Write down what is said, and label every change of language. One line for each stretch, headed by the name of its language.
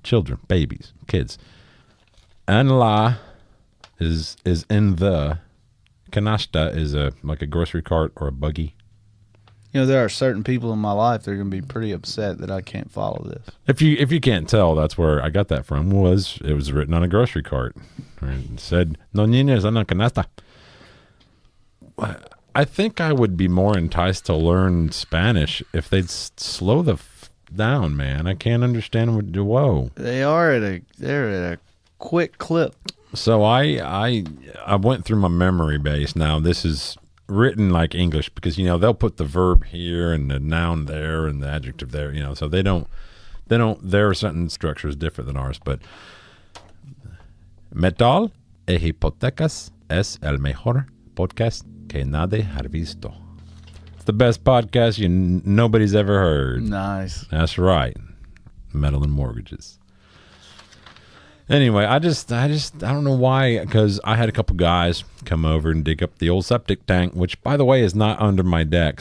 English: Children. Babies. Kids.
Spanish: En la
English: is in the. Canasta is like a grocery cart or a buggy. You know, there are certain people in my life that are going to be pretty upset that I can't follow this. If you can't tell, that's where I got that from. It was written on a grocery cart. It said,
Spanish: "No niños en la canasta."
English: I think I would be more enticed to learn Spanish if they'd slow down, man. I can't understand what. Whoa, they're at a quick clip. So I went through my memory base. Now this is written like English because they'll put the verb here and the noun there and the adjective there. So they don't. Their sentence structure is different than ours. But
Spanish: Metal e Hipotecas es el mejor podcast que nadie ha visto.
English: It's the best podcast nobody's ever heard. Nice. That's right. Metal and Mortgages. Anyway, I don't know why, because I had a couple guys come over and dig up the old septic tank, which, by the way, is not under my deck.